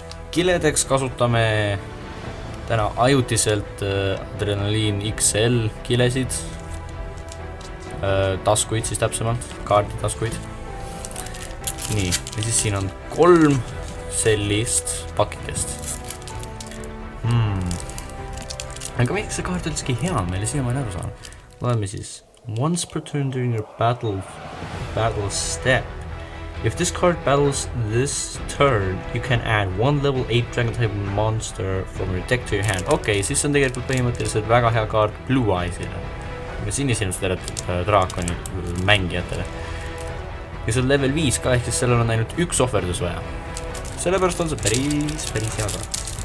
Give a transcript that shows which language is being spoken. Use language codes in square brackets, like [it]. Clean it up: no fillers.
[et] Kiledeks kasutame täna ajutiselt Adrenaliin XL kilesid, taskuid siis täpsemalt, kaarditaskuid. Nii, ja siis siin on 3 sellist pakikest. Aga miks see kaart üldsegi hea meile siia ma ei aru saan. Loeme siis. [en] Once per turn during your battle step. If this card battles this turn, you can add 1 level 8 dragon type monster from your deck to your hand. [et] Siis on tegelikult põhimõtteliselt väga hea kaart Blue Eyesile. Sinisilmstele draakoni mängijatele. Ja see on level 5 ka, ehk siis sellel on ainult 1 ohverdus vaja. Sellepärast on see päris hea kaart.